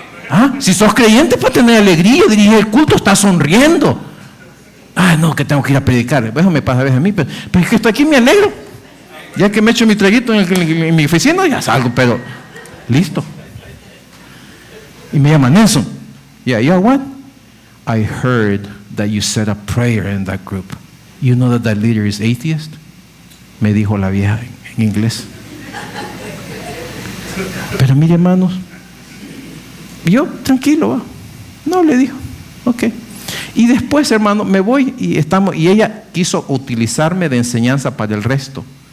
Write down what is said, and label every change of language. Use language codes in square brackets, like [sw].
[es] ¿Ah? Si sos creyente, para tener alegría, dirigir el culto, está sonriendo. No, que tengo que ir a predicar. Eso me pasa a veces a mí, pero es que estoy aquí, me alegro. Ya que me echo mi traguito en mi oficina, ya salgo, pero listo. Y me llama Nelson. [en] Yeah, you know what? I heard that you said a prayer in that group. You know that leader is atheist? [es] Me dijo la vieja en inglés. Pero mire, hermanos, yo tranquilo, ¿va? No, le dijo, ok. Y después, hermano, me voy y ella quiso utilizarme de enseñanza para el resto.